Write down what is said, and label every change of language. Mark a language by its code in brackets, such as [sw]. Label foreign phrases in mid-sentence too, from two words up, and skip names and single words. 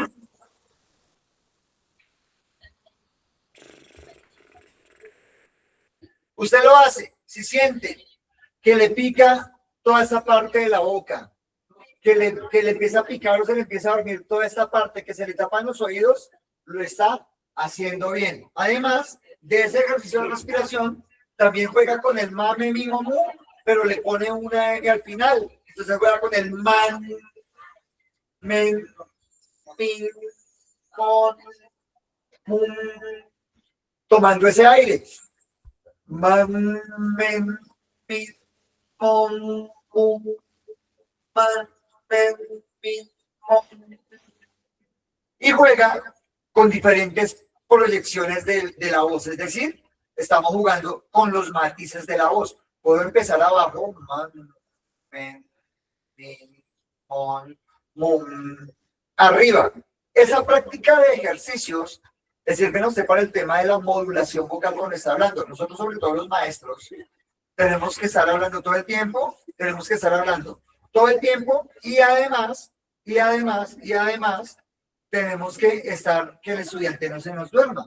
[es] Usted lo hace si siente que le pica toda esa parte de la boca, que le empieza a picar o se le empieza a dormir toda esta parte, que se le tapan los oídos, lo está haciendo bien. Además de ese ejercicio de respiración, también juega con el mame, mi, mu, pero le pone una M al final. Entonces juega con el man, men, min, con, mum, tomando ese aire. Man, men, min, con, mum, man, men, min, con. Y juega con diferentes proyecciones de la voz, es decir, estamos jugando con los matices de la voz. Puedo empezar abajo, man, men, min, mon, mum, arriba. Esa práctica de ejercicios le sirven a usted para el tema de la modulación vocal cuando está hablando. Nosotros, sobre todo los maestros, tenemos que estar hablando todo el tiempo, y además, tenemos que estar, que el estudiante no se nos duerma.